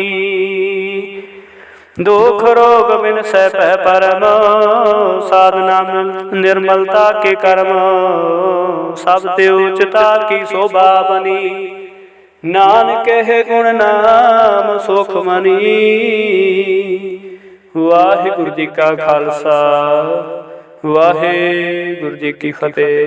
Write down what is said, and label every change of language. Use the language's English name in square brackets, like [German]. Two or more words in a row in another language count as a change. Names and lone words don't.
[Hindi] दुख रोग बिन सै पै परम। साध नाम निर्मलता के कर्म। सब ते उचता की शोभा बनी। नानक है गुण नाम सुख मनी। [Punjabi] ਵਾਹਿਗੁਰੁ ਜੀ ਕਾ ਖਾਲਸਾ ਵਾਹਿਗੁਰੁ ਜੀ ਕੀ ਫਤੇਹ।